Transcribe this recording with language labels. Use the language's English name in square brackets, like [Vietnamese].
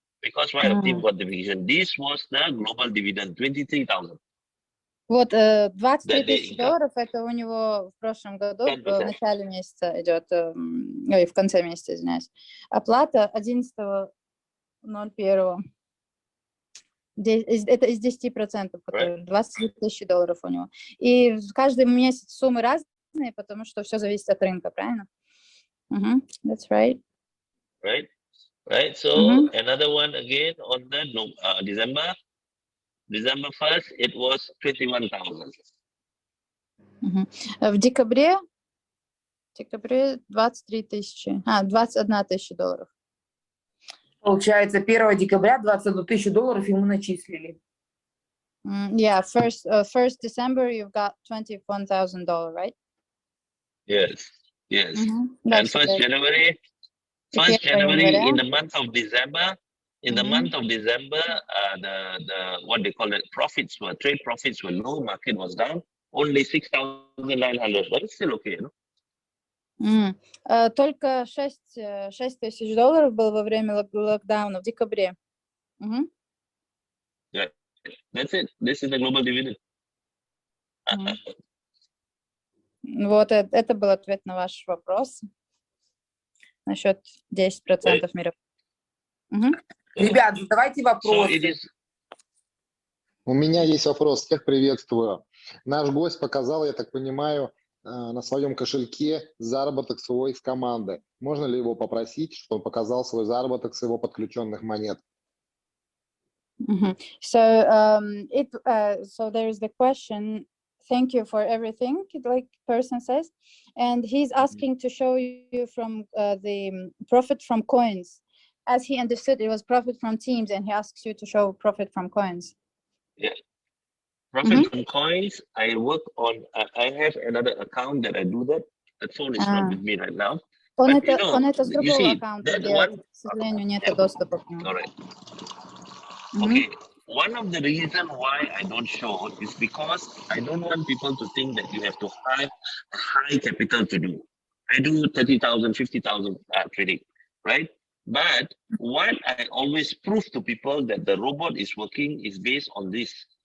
[English] Because why the team got the division? This was the global dividend, 23,000. [Russian] Вот $23 тысячи, это у него в прошлом году, 10%. в начале месяца идет, ой, в конце месяца, извиняюсь. Оплата 11.01. Это из 10%, $23 тысячи у него. И каждый месяц суммы разные, потому что все зависит от рынка, правильно? [English] That's right. Right. So another one again on the December 1st, it was 21,000. [Russian] В декабре 23 тысячи, $21 тысячи. Получается, 1 декабря $21 тысячу ему начислили. [English] Yeah, first December you've got $21,000, right? Yes. And first January in the month of December, the what they call it, trade profits were low, market was down, only 6,900, but it's still okay, no? [Russian] Только $6 тысяч было во время локдауна в декабре. [English] Yeah, that's it. This is the global dividend. [Russian] Вот это был ответ на ваш вопрос насчет 10% мира. Ребят, задавайте вопросы. У меня есть вопрос. Всех приветствую. Наш гость показал, я так понимаю, на своем кошельке заработок свой с команды. Можно ли его попросить, чтобы он показал свой заработок с его подключенных монет? [English] So there is the question. Thank you for everything, like person says, and he's asking to show you from the profit from coins. As he understood, it was profit from teams, and he asks you to show profit from coins. Yeah. Profit from coins, I work on, I have another account that I do that. That phone is not with me right now. [Russian] Он это с другого аккаунта делает, к сожалению, нет доступа к нему. [English] All right. Okay. One of the reasons why I don't show is because I don't want people to think that you have to have a high capital to do. I do 30,000, 50,000 trading, right? But what I always prove to people that the robot is working is based on this.